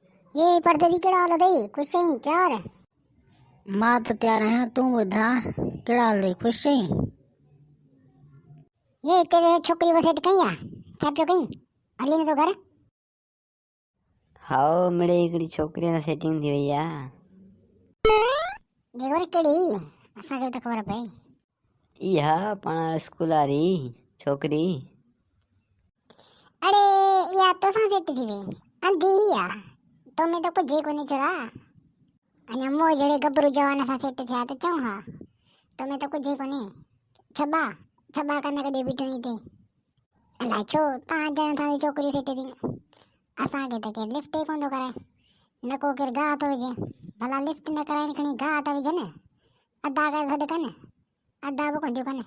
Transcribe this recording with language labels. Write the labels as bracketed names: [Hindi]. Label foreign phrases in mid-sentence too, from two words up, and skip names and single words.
[Sindhi] ये परदेसी केड़ा हाल अथई? खुश आहीं? तैयार? मां त तैयार आहियां। तूं ॿुधा कहिड़ा हाल अथई? ख़ुशि आहीं? ये तेरे छोकरी को सेट कई आ? छा पियो कई? हली न तो घर? हाओ मिड़े हिकिड़ी छोकिरीअ सां सेटिंग थी वई आहे। जेवर केड़ी? असांखे त ख़बर पई। इहा पाण स्कूल वारी छोकिरी। अड़े या तोसां सेट थी वई? अंधी आ। तो में तो कुछ कोनी छोरा। अञा मो जड़े गबरू जवान सां सेट थिया त चऊं हा। तो में तो कुछ कोनी। छबा छबा कने कॾहिं बीठो ई थी। अलाए छो तव्हां ॼणा तव्हांजी छोकिरियूं सेट थी। असांखे त केरु लिफ्ट ई कोन थो कराए। न को केरु गाह थो विझे। भला लिफ्ट न कराइनि खणी गाह था विझनि। अधा करे सॾु कनि, अधा बि कोन थियूं कनि।